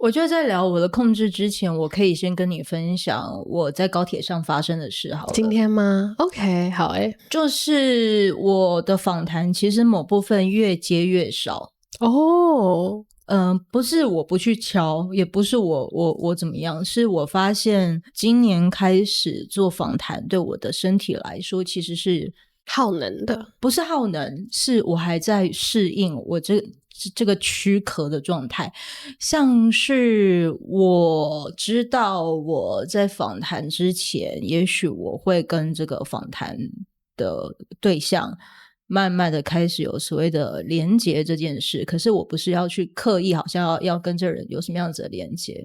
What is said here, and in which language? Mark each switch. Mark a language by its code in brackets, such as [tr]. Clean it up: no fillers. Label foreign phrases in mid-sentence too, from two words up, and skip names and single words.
[zh] 我覺得在聊我的控制之前，我可以先跟你分享我在高鐵上發生的事好了。今天嗎？ OK， 好就是我的訪談其實某部分越接越少。不是我不去敲，也不是我怎麼樣，是我發現今年開始做訪談對我的身體來說其實是耗能的。不是耗能，是我還在適應我這個軀殼的狀態。像是我知道我在訪談之前，也許我會跟這個訪談的對象慢慢的開始有所謂的連結這件事，可是我不是要去刻意好像要跟這人有什麼樣子的連結。